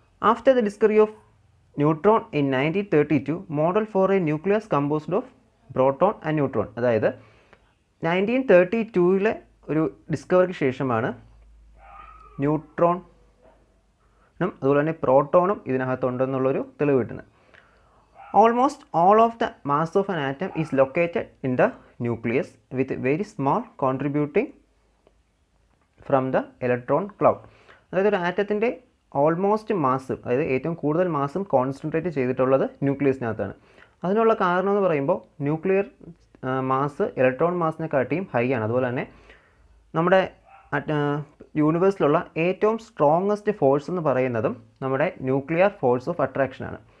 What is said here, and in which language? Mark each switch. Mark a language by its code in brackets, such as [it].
[en] After the discovery of neutron in 1932 model for a nucleus composed of proton and neutron. [ml] അതായത് 1932 ഒരു ഡിസ്കവറിക്ക് ശേഷമാണ് ന്യൂട്രോണും അതുപോലെ തന്നെ പ്രോട്ടോണും ഇതിനകത്തുണ്ടെന്നുള്ളൊരു തെളിവ് കിട്ടുന്നത്. [en] Almost all of the mass of an atom is located in the nucleus with very small contributing from the electron cloud. [ml] അതായത് ഒരു ആറ്റത്തിൻ്റെ almost mass, അതായത് ഏറ്റവും കൂടുതൽ മാസും കോൺസെൻട്രേറ്റ് ചെയ്തിട്ടുള്ളത് ന്യൂക്ലിയസിനകത്താണ്. അതിനുള്ള കാരണം എന്ന് പറയുമ്പോൾ ന്യൂക്ലിയർ മാസ് ഇലക്ട്രോൺ മാസിനെക്കാട്ടിയും ഹൈ ആണ്. അതുപോലെ തന്നെ നമ്മുടെ യൂണിവേഴ്സിലുള്ള ഏറ്റവും സ്ട്രോങ്ങസ്റ്റ് ഫോഴ്സ് എന്ന് പറയുന്നതും നമ്മുടെ ന്യൂക്ലിയർ ഫോഴ്സ് ഓഫ് അട്രാക്ഷനാണ്.